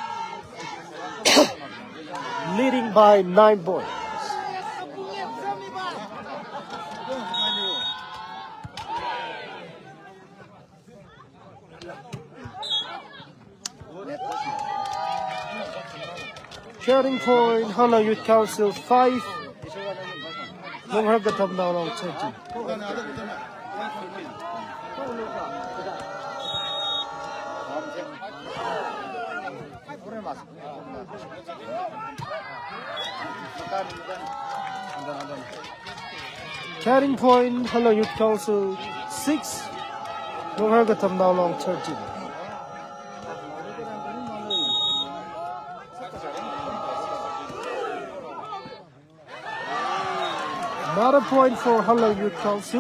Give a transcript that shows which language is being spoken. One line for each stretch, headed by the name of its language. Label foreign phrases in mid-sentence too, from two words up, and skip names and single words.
English: Leading by 9 points. Carrying point Halang Youth Council 5, Lunghar Katamnao Long 13. Carrying point Halang Youth Council 6, Lunghar Katamnao Long 13. Another point for Halang Youth Council.